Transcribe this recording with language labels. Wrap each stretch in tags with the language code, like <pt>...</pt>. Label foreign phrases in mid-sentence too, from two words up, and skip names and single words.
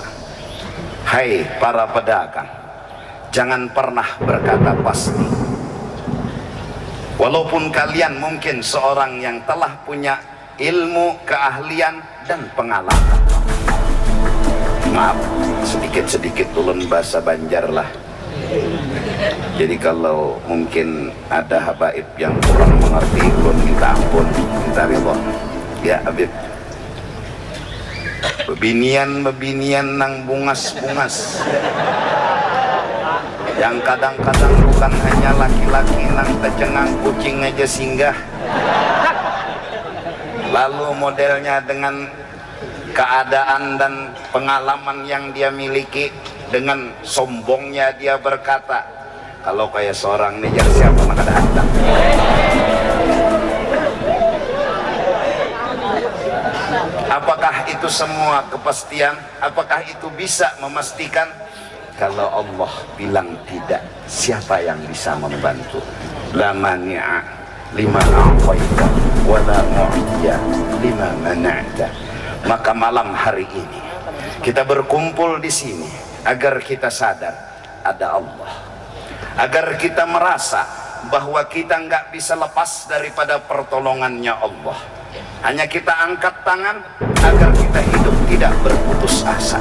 <id>Hai para pedagang, jangan pernah berkata pasti. Walaupun kalian mungkin seorang yang telah punya ilmu, keahlian, dan pengalaman.</id> <bjn>Maaf, sedikit-sedikit ulun bahasa Banjar lah. Jadi kalau mungkin ada habaib yang kurang mengerti, ulun minta ampun, minta ridho.</bjn> <ar>يا حبيب,</ar> <bjn>bebinian nang bungas-bungas, yang kadang-kadang bukan hanya laki-laki nang tercengang kucing aja singgah.</bjn> <id>Lalu modelnya dengan keadaan dan pengalaman yang dia miliki, dengan sombongnya dia berkata, kalau kayak seorang nih jadi siapa nak ada datang. Apakah itu semua kepastian? Apakah itu bisa memastikan? Kalau Allah bilang tidak, siapa yang bisa membantu?</id> <ar>لا مانع لما أعطيت ولا معطي لما منعت.</ar> <id>Maka malam hari ini kita berkumpul di sini agar kita sadar ada Allah, agar kita merasa bahwa kita nggak bisa lepas daripada pertolongannya Allah. Hanya kita angkat tangan agar kita hidup tidak berputus asa.</id>